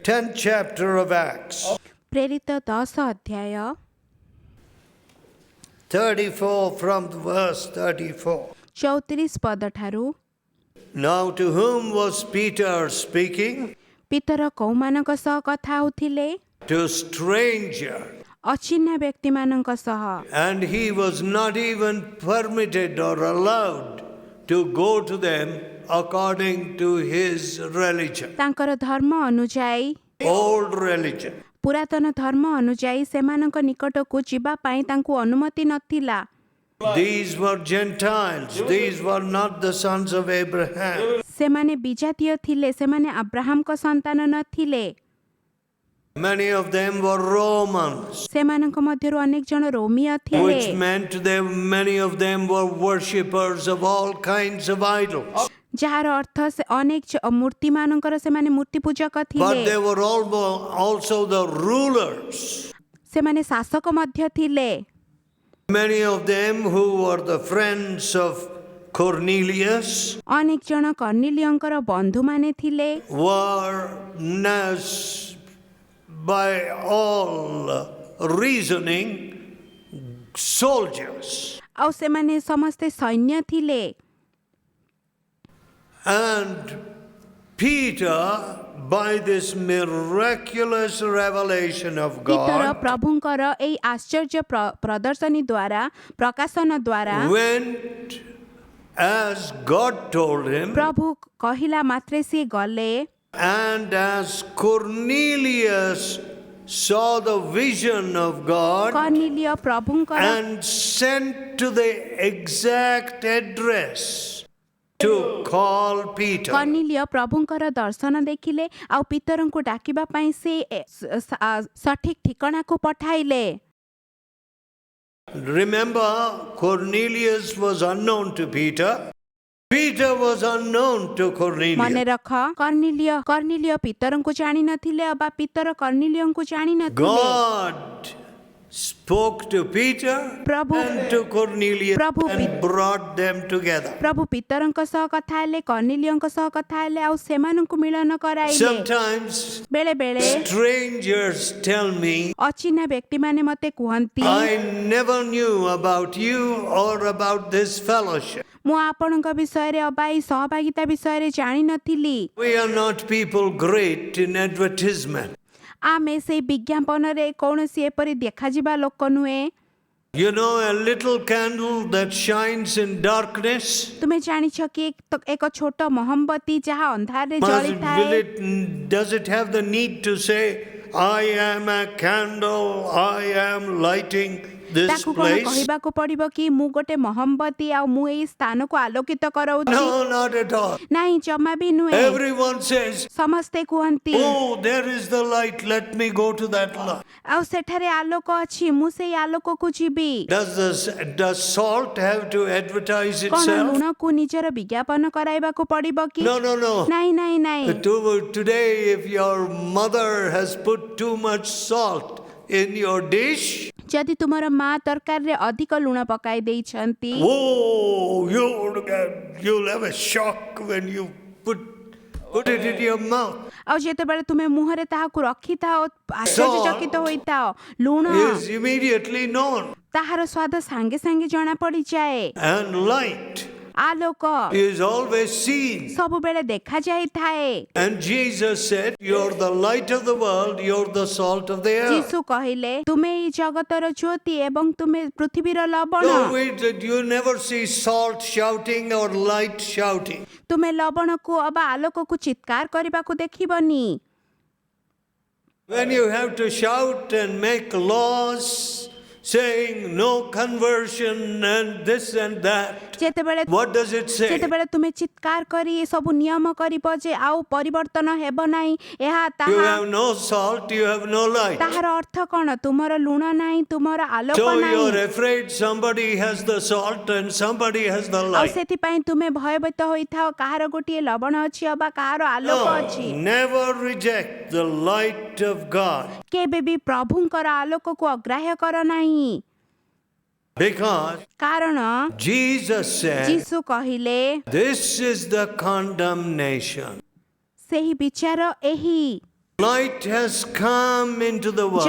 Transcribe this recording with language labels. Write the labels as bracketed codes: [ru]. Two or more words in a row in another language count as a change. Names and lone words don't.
[en] 10th chapter of Acts, [or] ପ୍ରେରିତ 10 ଅଧ୍ୟାୟ [en] 34 from verse 34. [or] 34 ପଦ ଠାରୁ। [en] Now to whom was Peter speaking? [or] ପିତର କୋଉମାନଙ୍କ ସହ କଥା ହେଉଥିଲେ? [en] To stranger. [or] ଅଚିହ୍ନା ବ୍ୟକ୍ତିମାନଙ୍କ ସହ। [en] And he was not even permitted or allowed to go to them according to his religion. [or] ତାଙ୍କର ଧର୍ମ ଅନୁଯାୟୀ, [en] Old religion. [or] ପୁରାତନ ଧର୍ମ ଅନୁଯାୟୀ ସେମାନଙ୍କ ନିକଟକୁ ଯିବା ପାଇଁ ତାଙ୍କୁ ଅନୁମତି ନଥିଲା। [en] These were Gentiles. These were not the sons of Abraham. [or] ସେମାନେ ବିଜାତୀୟ ଥିଲେ, ସେମାନେ ଆବ୍ରାହାମଙ୍କ ସନ୍ତାନ ନଥିଲେ। [en] Many of them were Romans, [or] ସେମାନଙ୍କ ମଧ୍ୟରୁ ଅନେକ ଜଣ ରୋମିୟ ଥିଲେ, [en] which meant many of them were worshippers of all kinds of idols. [or] ଯାହାର ଅର୍ଥ ସେ ଅନେକ ମୂର୍ତ୍ତିମାନଙ୍କର ସେମାନେ ମୂର୍ତ୍ତି ପୂଜକ ଥିଲେ। [en] But they were also the rulers. [or] ସେମାନେ ଶାସକ ମଧ୍ୟ ଥିଲେ। [en] Many of them who were the friends of Cornelius [or] ଅନେକ ଜଣ କର୍ଣ୍ଣିଲିୟଙ୍କର ବନ୍ଧୁମାନେ ଥିଲେ। [en] were by all reasoning soldiers. [or] ଆଉ ସେମାନେ ସମସ୍ତେ ସୈନ୍ୟ ଥିଲେ। [en] And Peter, by this miraculous revelation of [or] ପିତର [en] God, [or] ପ୍ରଭୁଙ୍କର ଏହି ଆଶ୍ଚର୍ଯ୍ୟ ପ୍ରଦର୍ଶନୀ ଦ୍ୱାରା, ପ୍ରକାଶନ ଦ୍ୱାରା, [en] went as God told him, [or] ପ୍ରଭୁ କହିଲା ମାତ୍ରେ ସିଏ ଗଲେ। [en] and as Cornelius saw the vision of God [or] କର୍ଣ୍ଣିଲିୟ ପ୍ରଭୁଙ୍କର [en] and sent to the exact address to call Peter. [or] କର୍ଣ୍ଣିଲିୟ ପ୍ରଭୁଙ୍କର ଦର୍ଶନ ଦେଖିଲେ ଆଉ ପିତରଙ୍କୁ ଡାକିବା ପାଇଁ ସେ ସଠିକ ଠିକଣାକୁ ପଠାଇଲେ। [en] Remember, Cornelius was unknown to Peter. Peter was unknown to [or] ମନେ [en] Cornelius. [or] ରଖ, କର୍ଣ୍ଣିଲିୟ ପିତରଙ୍କୁ ଜାଣି ନଥିଲେ ବା ପିତର କର୍ଣ୍ଣିଲିୟଙ୍କୁ ଜାଣି ନଥିଲେ। [en] God spoke to Peter [or] Prabhu- [en] and to Cornelius [or] Prabhu- [en] and brought them together. [or] ପ୍ରଭୁ ପିତରଙ୍କ ସହ କଥା ହେଲେ, କର୍ଣ୍ଣିଲିୟଙ୍କ ସହ କଥା ହେଲେ ଆଉ ସେମାନଙ୍କୁ ମିଳନ କରାଇଲେ। [en] Sometimes [or] ବେଳେ ବେଳେ [en] strangers tell me, [or] ଅଚିହ୍ନା ବ୍ୟକ୍ତିମାନେ ମତେ କୁହନ୍ତି, [en] I never knew about you or about this fellowship. [or] ମୁଁ ଆପଣଙ୍କ ବିଷୟରେ ଅବା ଏହି ସହଭାଗିତା ବିଷୟରେ ଜାଣିନଥିଲି। [en] We are not people great in advertisement. [or] ଆମେ ସେଇ ବିଜ୍ଞାପନରେ କୌଣସି ଏପରି ଦେଖାଯିବା ଲୋକ ନୁହେଁ। [en] You know, a little candle that shines in darkness, [or] ତୁମେ ଜାଣିଛ କି ଏକ ଛୋଟ ମହମବତୀ ଯାହା ଅନ୍ଧାରରେ ଜଳିଥାଏ, [en] does it have the need to say, I am a candle, I am lighting this [or] ତାକୁ କଣ [en] place? [or] କହିବାକୁ ପଡିବ କି ମୁଁ ଗୋଟେ ମହମବତୀ ଆଉ ମୁଁ ଏଇ ସ୍ଥାନକୁ ଆଲୋକିତ କରାଉଛି? [en] No, not at all. [or] ନାଇଁ, ଜମା ବି ନୁହେଁ। [en] Everyone says, [or] ସମସ୍ତେ କୁହନ୍ତି, [en] oh, there is the light, let me go to that light. [or] ଆଉ ସେଠାରେ ଆଲୋକ ଅଛି, ମୁଁ ସେଇ ଆଲୋକକୁ ଯିବି। [en] Does salt have to advertise [or] କଣ [en] itself? [or] ଲୁଣକୁ ନିଜର ବିଜ୍ଞାପନ କରାଇବାକୁ ପଡିବ କି? [en] No. [or] ନାଇଁ ନାଇଁ ନାଇଁ। [en] Today, if your mother has put too much salt in your dish, [or] ଯଦି ତୁମର ମା ତରକାରୀରେ ଅଧିକ ଲୁଣ ପକାଇ ଦେଇଛନ୍ତି, [en] oh, you'll have a shock when you put it in your mouth. [or] ଆଉ ଯେତେବେଳେ ତୁମେ ମୁହଁରେ ତାହାକୁ ରଖିଥାଅ, ଆଶ୍ଚର୍ଯ୍ୟଚକିତ ହୋଇଥାଅ, ଲୁଣ [en] Is immediately known. [or] ତାହାର ସ୍ୱାଦ ସାଙ୍ଗେ ସାଙ୍ଗେ ଜଣା ପଡିଯାଏ। [en] And light [or] ଆଲୋକ [en] is always seen. [or] ସବୁବେଳେ ଦେଖାଯାଇଥାଏ। [en] And Jesus said, you're the light of the world, you're the salt of the earth. [or] ଯୀଶୁ କହିଲେ, ତୁମେ ଏହି ଜଗତର ଜ୍ୟୋତି ଏବଂ ତୁମେ ପୃଥିବୀର ଲବଣ। [en] No, wait, you never see salt shouting or light shouting. [or] ତୁମେ ଲବଣକୁ ଅବା ଆଲୋକକୁ ଚିତ୍କାର କରିବାକୁ ଦେଖିବନି। [en] When you have to shout and make laws saying no conversion and this and that, [or] ଯେତେବେଳେ [en] what does it say? [or] ଯେତେବେଳେ ତୁମେ ଚିତ୍କାର କରି ଏ ସବୁ ନିୟମ କରିବ ଯେ ଆଉ ପରିବର୍ତ୍ତନ ହେବ ନାହିଁ, ଏହା [en] You [or] ତାହା [en] have no salt, you have no light. [or] ତାହାର ଅର୍ଥ କ'ଣ? ତୁମର ଲୁଣ ନାହିଁ, ତୁମର ଆଲୋକ [en] So [or] ନାହିଁ। [en] you're afraid somebody has the salt and somebody has the [or] ଆଉ [en] light. [or] ସେଥିପାଇଁ ତୁମେ ଭୟଭୀତ ହୋଇଥାଅ, କାହାର ଗୋଟିଏ ଲବଣ ଅଛି ଅବା କାହାର ଆଲୋକ ଅଛି। [en] No, never reject the light of God. [or] କେବେ ବି ପ୍ରଭୁଙ୍କର ଆଲୋକକୁ ଅଗ୍ରାହ୍ୟ କର ନାହିଁ। [en] Because [or] କାରଣ [en] Jesus said, [or] ଯୀଶୁ କହିଲେ, [en] this is the condemnation. [or] ସେହି ବିଚାର ଏହି [en] Light has come into the world,